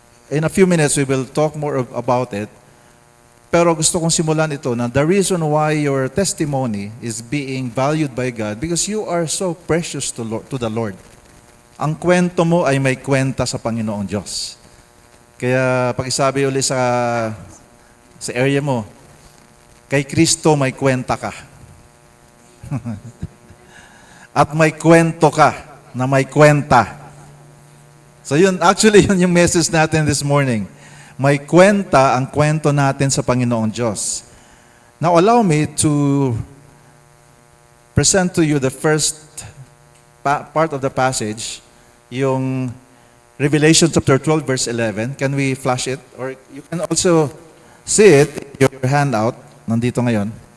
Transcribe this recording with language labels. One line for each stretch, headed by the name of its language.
English: In a few minutes, we will talk more about it.
Filipino: Pero gusto kong simulan ito na
English: the reason why your testimony is being valued by God because you are so precious to the Lord.
Filipino: Ang kwento mo ay may kwenta sa Panginoong Diyos. Kaya pakisabi ulit sa area mo, kay Kristo may kwenta ka. At may kwento ka na may kwenta. So yun, actually yun yung message natin this morning. May kwenta ang kwento natin sa Panginoong Diyos.
English: Now allow me to present to you the first part of the passage, yung Revelation chapter 12 verse 11. Can we flash it? Or you can also see it in your handout.
Filipino: Nandito ngayon.